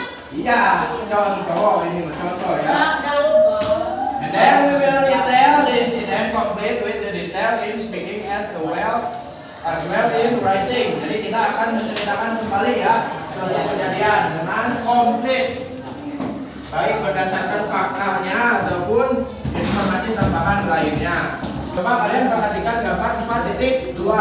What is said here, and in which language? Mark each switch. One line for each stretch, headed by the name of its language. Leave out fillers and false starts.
Indonesian: Iya, contoh ini contoh ya.
English: And then we will detail the incident complete with the detail in speaking as well in writing.
Indonesian: Jadi kita akan menceritakan kembali ya suatu kejadian dengan komplit, baik berdasarkan faktanya ataupun informasi tambahan lainnya. Coba kalian perhatikan gambar 4.2.